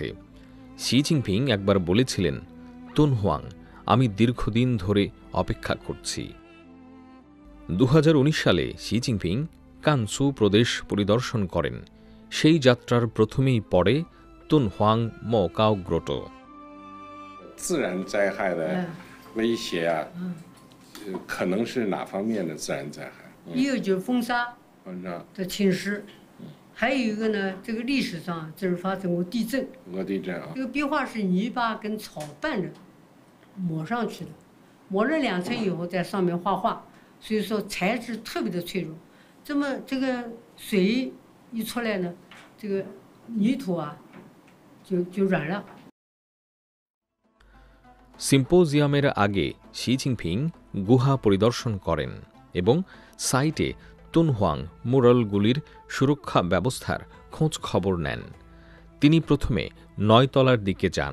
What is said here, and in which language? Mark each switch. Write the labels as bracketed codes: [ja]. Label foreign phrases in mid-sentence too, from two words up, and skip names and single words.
[bn] শি জিনপিং একবার বলেছিলেন, তুনহুয়াং, আমি দীর্ঘদিন ধরে অপেক্ষা করছি। 2019 সালে শি জিনপিং কানসু প্রদেশ পরিদর্শন করেন। সেই যাত্রার প্রথমেই পড়ে তুনহুয়াং মৌকাও গ্রোটো। [zh] 自然灾害的威胁啊，可能是哪方面的自然灾害？一个就是风沙的侵蚀，还有一个呢，这个历史上这是发生过地震。俄地震啊，这个壁画是泥巴跟草拌着抹上去的，抹了2层以后在上面画画，所以说材质特别的脆弱。这么这个水一出来呢，这个泥土啊就软了。 [bn] সিম্পোজিয়ামের আগে শি জিনপিং গুহা পরিদর্শন করেন এবং সাইটে তুনহুয়াং মুরালগুলির সুরক্ষা ব্যবস্থার খোঁজ খবর নেন। তিনি প্রথমে 9 তলার দিকে যান।